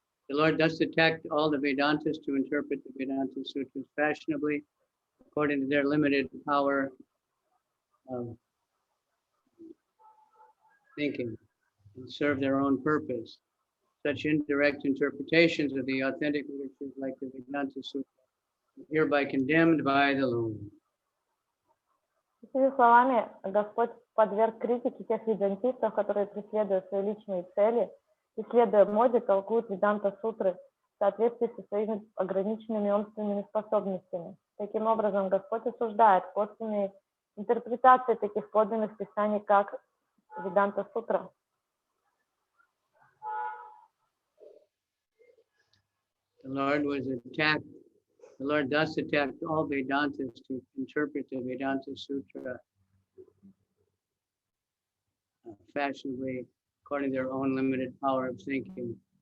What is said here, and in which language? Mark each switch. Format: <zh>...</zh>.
<en>The Lord thus attacked all the Vedantas to interpret the Vedanta Sutras fashionably, according to their limited power of thinking, and serve their own purpose. Such indirect interpretations of the authentic literatures like the Vedanta Sutra are hereby condemned by the Lord.</en> <ru>Этими словами Господь подверг критике тех ведантистов, которые, преследуя свои личные цели и следуя моде, толкуют Веданта-сутры в соответствии со своими ограниченными умственными способностями. Таким образом, Господь осуждает косвенные интерпретации таких подлинных писаний, как Веданта-сутра.</ru> <en>The Lord thus attacked all Vedantas to interpret the Vedanta Sutra fashionably according to their own limited power of thinking.</en>